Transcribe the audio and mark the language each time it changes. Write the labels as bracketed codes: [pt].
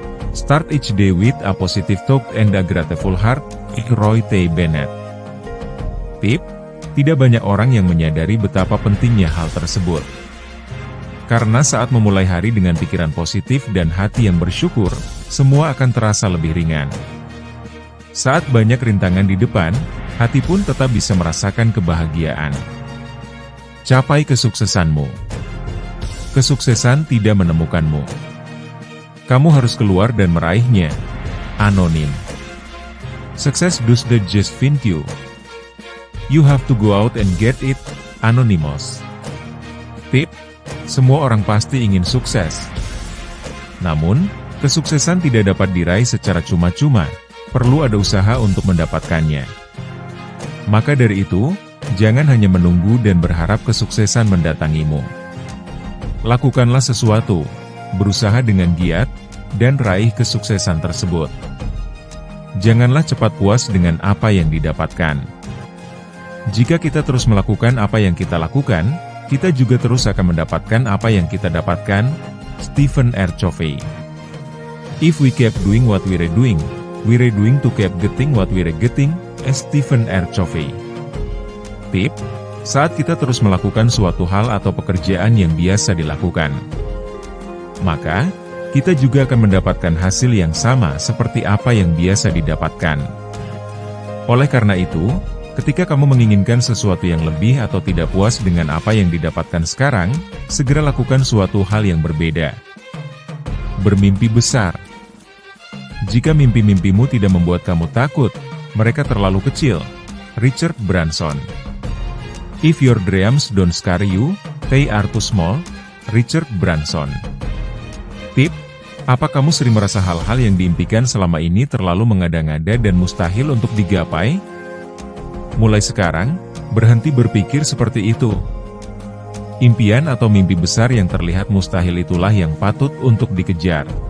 [en] Start each day with a positive thought and a grateful heart. Roy T. Bennett. [id] Tip: tidak banyak orang yang menyadari betapa pentingnya hal tersebut. Karena saat memulai hari dengan pikiran positif dan hati yang bersyukur, semua akan terasa lebih ringan. Saat banyak rintangan di depan, hati pun tetap bisa merasakan kebahagiaan. Capai kesuksesanmu. Kesuksesan tidak menemukanmu. Kamu harus keluar dan meraihnya. Anonim. [en] Success does not just find you. You have to go out and get it. [id] Anonymous. Tip: semua orang pasti ingin sukses. Namun, kesuksesan tidak dapat diraih secara cuma-cuma, perlu ada usaha untuk mendapatkannya. Maka dari itu, jangan hanya menunggu dan berharap kesuksesan mendatangimu. Lakukanlah sesuatu, berusaha dengan giat, dan raih kesuksesan tersebut. Janganlah cepat puas dengan apa yang didapatkan. Jika kita terus melakukan apa yang kita lakukan, kita juga terus akan mendapatkan apa yang kita dapatkan. Stephen R. Covey. [en] If we keep doing what we're doing to keep getting what we're getting. Stephen R. Covey. [id] Tip: saat kita terus melakukan suatu hal atau pekerjaan yang biasa dilakukan, maka kita juga akan mendapatkan hasil yang sama seperti apa yang biasa didapatkan. Oleh karena itu, ketika kamu menginginkan sesuatu yang lebih atau tidak puas dengan apa yang didapatkan sekarang, segera lakukan suatu hal yang berbeda. Bermimpi besar. Jika mimpi-mimpimu tidak membuat kamu takut, mereka terlalu kecil. Richard Branson. [en] If your dreams don't scare you, they are too small. Richard Branson. [id] Tip: apa kamu sering merasa hal-hal yang diimpikan selama ini terlalu mengada-ngada dan mustahil untuk digapai? Mulai sekarang, berhenti berpikir seperti itu. Impian atau mimpi besar yang terlihat mustahil itulah yang patut untuk dikejar.